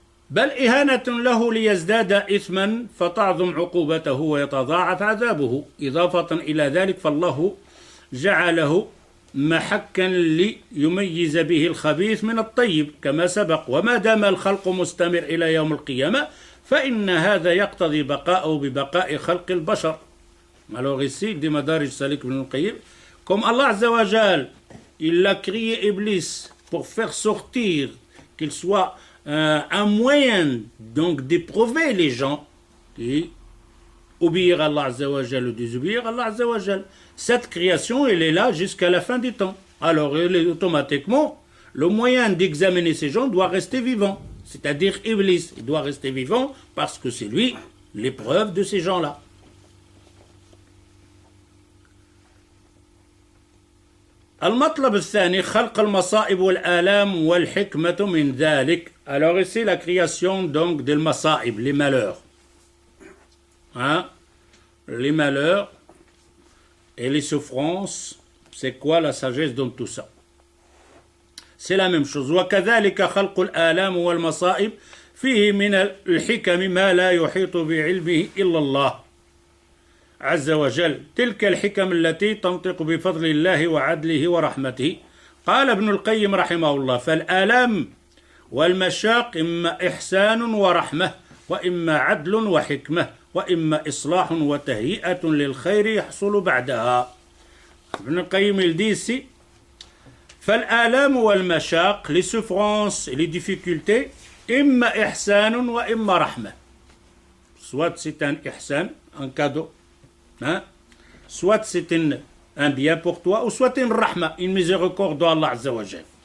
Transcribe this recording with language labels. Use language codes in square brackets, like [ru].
[ar] بل إهانة له ليزداد إثما فتعظم عقوبته ويتضاعف عذابه إضافة إلى ذلك فالله جعله محكا ليميز به الخبيث من الطيب كما سبق وما دام الخلق مستمر إلى يوم القيامة فإن هذا يقتضي بقاءه ببقاء خلق البشر. [fr] Alors ici, dit Madarij Salik ibn al-Qayyim, comme Allah Azza wa Jal, il a créé Iblis pour faire sortir qu'il soit un moyen donc d'éprouver les gens qui obéir à Allah Azza wa Jal ou désobéir à Allah Azza wa Jal. Cette création, elle est là jusqu'à la fin du temps. Alors, automatiquement, le moyen d'examiner ces gens doit rester vivant. C'est-à-dire Iblis, il doit rester vivant parce que c'est lui l'épreuve de ces gens-là. [ar] المطلب الثاني خلق المصائب والآلام والحكمة من ذلك. [fr] Alors ici la création donc des masaib, les malheurs. Hein? Les malheurs et les souffrances, c'est quoi la sagesse dans tout ça? C'est la même chose. [ar] وكذلك خلق الآلام والمصائب فيه من الحكم ما لا يحيط بعلمه إلا الله عز وجل. تلك الحكم التي تنطق بفضل الله وعدله ورحمته. قال ابن القيم رحمه الله فالآلام والمشاق إما إحسان ورحمة وإما عدل وحكمة وإما إصلاح وتهيئة للخير يحصل بعدها. [fr] ابن القيم il dit ici [ar] فالآلام والمشاق, [fr] les souffrances et les difficultés, [ar] إما إحسان وإما رحمة. [fr] Soit c'est un ihsan, un cadeau, hein? Soit c'est un bien pour toi, ou soit une rahma, une miséricorde d'Allah Azza wa Jal.